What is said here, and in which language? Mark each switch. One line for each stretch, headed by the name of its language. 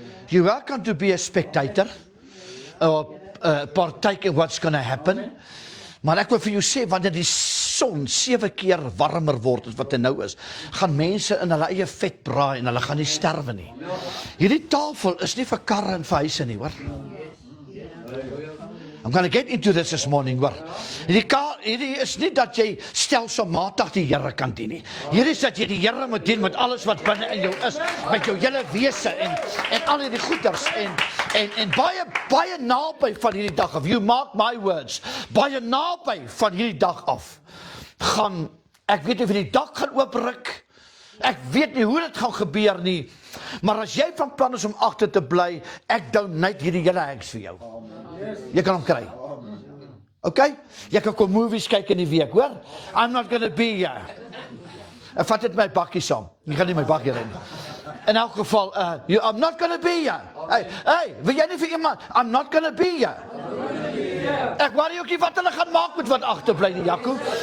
English: You're welcome to be a spectator, or partake in what's going to happen.
Afrikaans: Maar ek wil vir jou sê, wanneer die son 7 keer warmer word as wat dit nou is, gaan mense in hulle eie vet braai, en hulle gaan nie sterwe nie. Hierdie tafel is nie vir karre en vir huise nie, hoor.
English: I'm going to get into this morning,
Afrikaans: hoor. Hierdie is nie dat jy stelselmatig die Here kan dien nie. Hier is dat jy die Here moet dien met alles wat binne in jou is, met jou hele wese, en al hierdie goeders, en baie naby van hierdie dag af,
English: you mark my words,
Afrikaans: baie naby van hierdie dag af, ek weet nie of die dak gaan oopryk, ek weet nie hoe dit gaan gebeur nie, maar as jy van plan is om agter te bly, ek donate hierdie hele huis vir jou. Jy kan hom kry. Okay? Jy kan kom movies kyk in die week, hoor?
English: I'm not going to be here.
Afrikaans: Ek vat dit my bakkie saam. Jy gaan nie my bakkie ry nie. In elk geval,
English: I'm not going to be here.
Afrikaans: Hey, wil jy nie vir iemand?
English: I'm not going to be here.
Afrikaans: Ek worry ook nie wat hulle gaan maak met wat agterbly nie, Jaco.